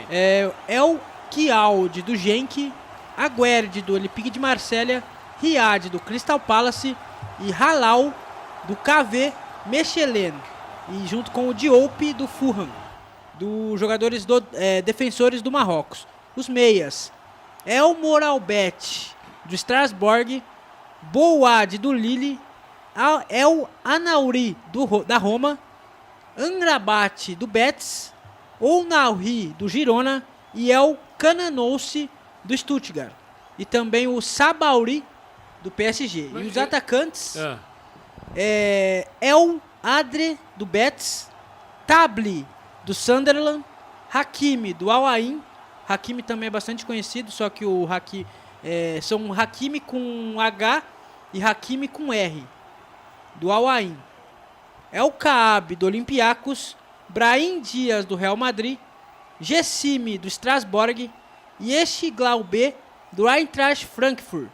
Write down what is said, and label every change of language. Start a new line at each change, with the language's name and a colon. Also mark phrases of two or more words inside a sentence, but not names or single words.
Portuguese: El Kiaud, do Genk, Aguerd, do Olympique de Marselha, Riad, do Crystal Palace e Halal, do KV Mechelen, e junto com o Diop, do Fulham, dos jogadores defensores do Marrocos. Os meias, El Moralbet, do Strasbourg, Bouad, do Lille, El Anauri, da Roma, Amrabat, do Betis, Ounaoui, do Girona e El Cananousse, do Stuttgart. E também o Sabauri, do PSG. E os atacantes, El Adre, do Betis, Tabli, do Sunderland, Hakimi, do Al Ain. Hakimi também é bastante conhecido, só que o Hakimi, são Hakimi com H e Hakimi com R, do Al Ain. El Kaabi, do Olympiacos, Brahim Dias, do Real Madrid, Gessimi, do Strasbourg e Eschiglaube, do Eintracht Frankfurt.